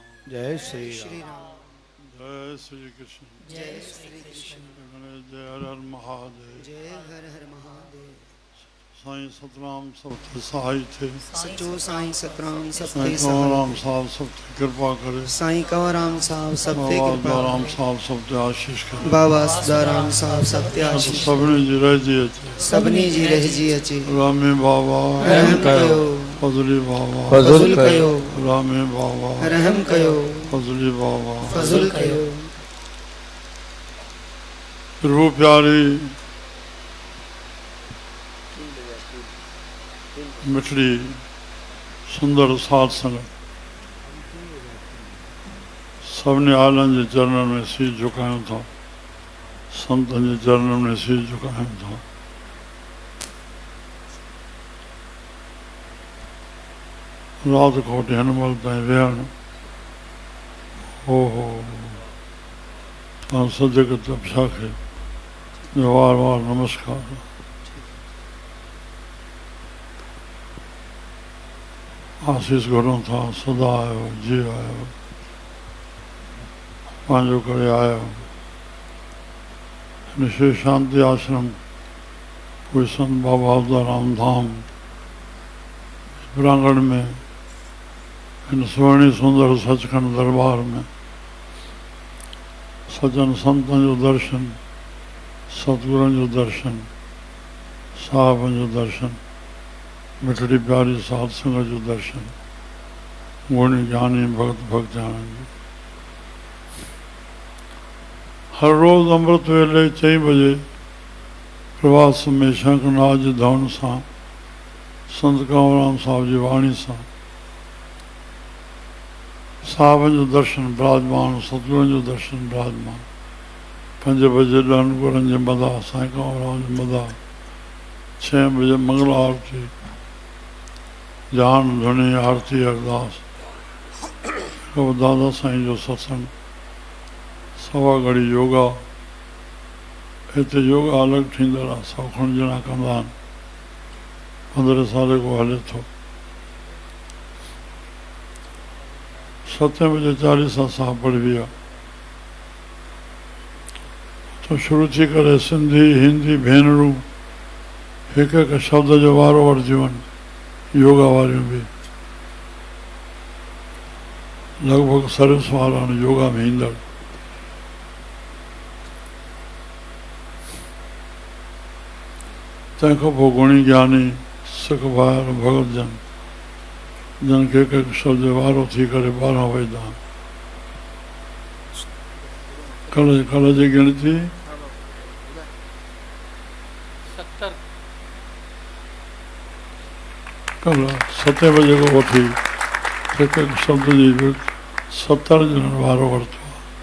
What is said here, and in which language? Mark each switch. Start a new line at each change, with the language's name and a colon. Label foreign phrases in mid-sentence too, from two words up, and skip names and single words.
Sindhi: जय श्री श्री राम। राम। जय श्री कृष्ण। जय श्री कृष्ण। जय हर हर महादेव। जय हर हर महादेव। साईं सतनाम सब ते सहाय थे। सचो साईं सतराम सब साईं ते कंवर सहाय राम थे। साहब सब ते कृपा करे। साईं कंवराम साहब सब ते बाबा कृपा दाराम करे। साहब सब ते आशीष करे। बाबा सदाराम साहब सब ते सब आशीष सबने करे। जी रह जी अचे। सबनी जी रह जी अचे। रामे बाबा रहम कयो। फजली बाबा फजुल कयो। रामे बाबा रहम कयो। फजली बाबा फजुल कयो। प्रभु प्यारी मिठड़ी सुंदर साध संगत सबने आलनि जे चरणनि में शीश झुकायूं था। संतनि जे चरणनि में शीश झुकायूं था। रात कोटि हिनमल ताईं वेहण हो तव्हां सदक तपशा खे वार वार नमस्कार। आशीष घुरूं था। सदा आयो जी आयो पंहिंजो करे आयो। हिन शिव शांति आश्रम कोई संत बाबा उदाराम धाम प्रांगण में हिन सुहिणी सुंदर सचखंड दरबार में सजन संतन जो दर्शन, सतगुरनि जो दर्शन, साहिबनि जो दर्शन, मिठड़ी प्यारी साध संगत जो दर्शन, गुणी ज्ञानी भक्त भक्ताणनि जो। हर रोज़ अमृत वेले 4 बजे प्रभात में शंखनाद जी धुन सां संत कंवराम साहब जी वाणी सां साहिबनि जो दर्शन विराजमान, सतगुरनि जो दर्शन विराजमान। 5 बजे ॾहनि गुरनि जे मथां साईं कंवराम जे मथां 6 बजे मंगल आरती, जान धुनी आरती अरदास, दादा साईं जो सत्संग, सवा घड़ी योगा। हिते योगा अलॻि थींदड़ आहे। 100 ॼणा कंदा आहिनि। 15 साल को हले थो। 7 बजे 40 साहब पढ़बी आहे। तो शुरू थी करे सिंधी हिंदी भेनरूं हिकु हिकु शब्द जो वारो वठदियूं आहिनि। योगा वारियूं बि लॻभॻि सर्विस वारा आहिनि योगा में ईंदड़। तंहिंखां पोइ गुणी ज्ञानी सिख भाइर भगत जन जिन खे हिकु हिकु शब्द जो वारो थी करे 12 वॼंदा आहिनि। कल्ह जी गिणती 70 कल्ह 7 बजे खां वठी हिकु हिकु शब्द जी 70 ॼणनि वारो वरितो आहे।